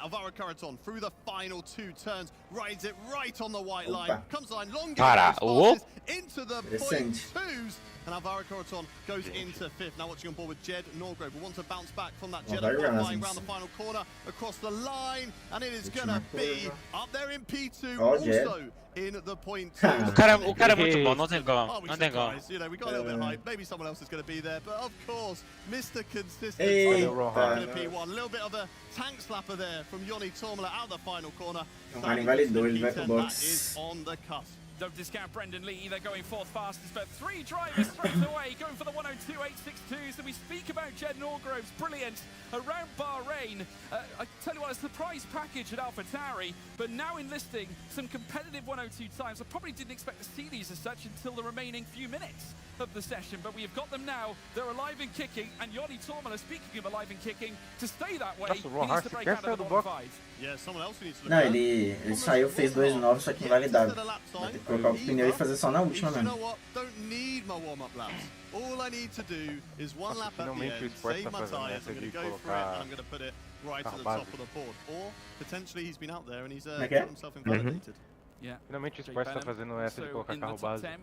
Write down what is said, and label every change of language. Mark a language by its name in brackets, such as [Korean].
[English] Alvaro Carreton through the final 2 turns, rides it right on the white line, comes line, long into the point 2s, and Alvaro Carreton goes into 5th. Now watching on board with Jed Norgrove, will want to bounce back from that Jed flying around the final corner, across the line, and it is going to be up there in P2, also in the point 2. [Portuguese] O cara é muito bom, não tem como, não tem como. [English] You know, we got a little bit hype. Maybe someone else is going to be there, but of course, Mr. Consistency in P1. A little bit of a tank slapper there from Yoni Tormala out of the final corner. That is on the cusp. Don't discount Brendan Lee, they're going 4th fastest, but 3 drivers straight away going for the 102.862s. So we speak about Jed Norgrove's brilliant around Bahrain. I tell you what, a surprise package at AlphaTauri, but now enlisting some competitive 102 times. I probably didn't expect to see these as such until the remaining few minutes of the session, but we have got them now. They're alive and kicking, and Yoni Tormala, speaking of alive and kicking, to stay that way, he needs to break out of the 1.5. Yeah, someone else needs to look. [Portuguese] Não, ele saiu, fez 2 novos, só que invalidado. Vai ter que colocar o pneu e fazer só na última mesmo. [English] Don't need my warm-up laps. All I need to do is one lap at the end, save my tires, I'm going to go for it, and I'm going to put it right at the top of the board. Or, potentially, he's been out there and he's got himself invalidated. [Portuguese] Finalmente o Esporte está fazendo essa de colocar carro base.